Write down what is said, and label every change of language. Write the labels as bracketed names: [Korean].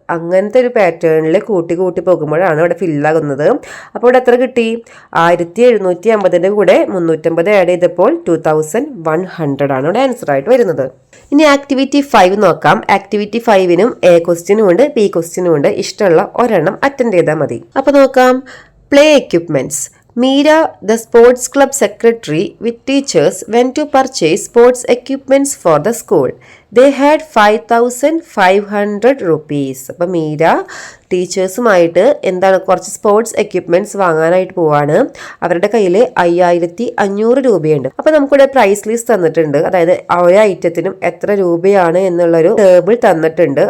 [Malayalam] അങ്ങനത്തെ ഒരു പാറ്റേണിൽ കൂട്ടി പോകുമ്പോഴാണ് ഇവിടെ ഫില്ലാകുന്നത്. അപ്പോൾ ഇവിടെ എത്ര കിട്ടി? 1750ന്റെ കൂടെ 350 ആഡ് ചെയ്തപ്പോൾ 2100 ആണ് ഇവിടെ ആൻസർ ആയിട്ട് വരുന്നത്. ഇനി ആക്ടിവിറ്റി 5 നോക്കാം. ആക്ടിവിറ്റി 5നും എ ക്വസ്റ്റ്യനും ഉണ്ട്, ബി ക്വസ്റ്റ്യനും ഉണ്ട്. ഇഷ്ടമുള്ള ഒരെണ്ണം അറ്റൻഡ് ചെയ്താൽ മതി. അപ്പൊ നോക്കാം. Play equipments. [English] Meera, the sports club secretary with teachers, went to purchase sports equipments for the school. They had 5,500 rupees. [Malayalam] അപ്പം മീര ടീച്ചേഴ്സുമായിട്ട് എന്താണ് കുറച്ച് സ്പോർട്സ് എക്യുപ്മെന്റ്സ് വാങ്ങാനായിട്ട് പോവാണ്. അവരുടെ കയ്യിൽ 5,500 രൂപയുണ്ട്. അപ്പം നമുക്കിവിടെ പ്രൈസ് ലിസ്റ്റ് തന്നിട്ടുണ്ട്. അതായത് ഓരോ ഐറ്റത്തിനും എത്ര രൂപയാണ് എന്നുള്ളൊരു ടേബിൾ തന്നിട്ടുണ്ട്.